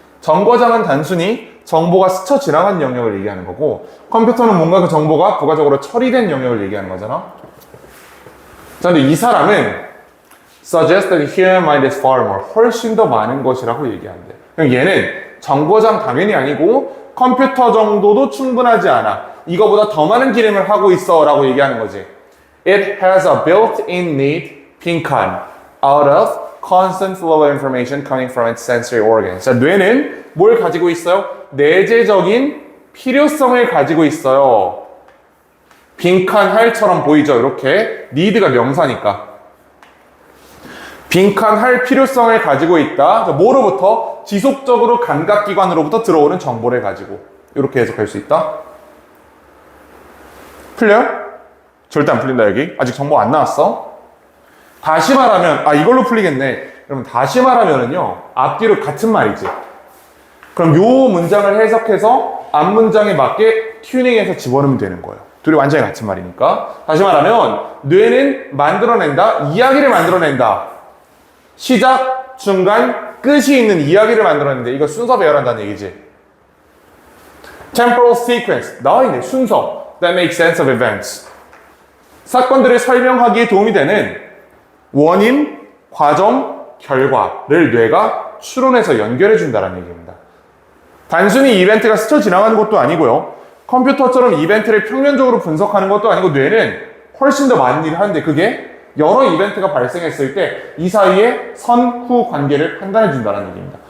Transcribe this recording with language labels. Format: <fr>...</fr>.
<ko>정거장은 단순히 정보가 스쳐 지나간 영역을 얘기하는 거고, 컴퓨터는 뭔가 그 정보가 부가적으로 처리된 영역을 얘기하는 거잖아. 자, 근데 이 사람은</ko> <en>suggest that human mind is far more,</en> <ko>훨씬 더 많은 것이라고 얘기한대. 그럼 얘는 정거장 당연히 아니고 컴퓨터 정도도 충분하지 않아. 이거보다 더 많은 기능을 하고 있어 라고 얘기하는 거지.</ko> <en>It has a built-in need,</en> <ko>빈칸,</ko> <en>out of constant flow of information coming from its sensory organs.</en> <ko>자, 뇌는 뭘 가지고 있어요? 내재적인 필요성을 가지고 있어요. 빈칸 할처럼 보이죠? 이렇게 need가 명사니까 빈칸 할 필요성을 가지고 있다. 뭐로부터? 지속적으로 감각기관으로부터 들어오는 정보를 가지고 이렇게 해석할 수 있다. 풀려요? 절대 안 풀린다. 여기 아직 정보 안 나왔어. 다시 말하면 이걸로 풀리겠네. 그러면 다시 말하면은요, 앞뒤로 같은 말이지. 그럼 요 문장을 해석해서 앞 문장에 맞게 튜닝해서 집어넣으면 되는 거예요. 둘이 완전히 같은 말이니까. 다시 말하면 뇌는 만들어낸다, 이야기를 만들어낸다. 시작, 중간, 끝이 있는 이야기를 만들어낸다. 이거 순서 배열한다는 얘기지.</ko> <en>Temporal sequence, 나와있네.</en> <ko>순서.</ko> <en>That makes sense of events.</en> <ko>사건들을 설명하기에 도움이 되는 원인, 과정, 결과를 뇌가 추론해서 연결해준다는 얘기입니다. 단순히 이벤트가 스쳐 지나가는 것도 아니고요. 컴퓨터처럼 이벤트를 평면적으로 분석하는 것도 아니고 뇌는 훨씬 더 많은 일을 하는데 그게 여러 이벤트가 발생했을 때 이 사이에 선-후 관계를 판단해준다는 얘기입니다.</ko>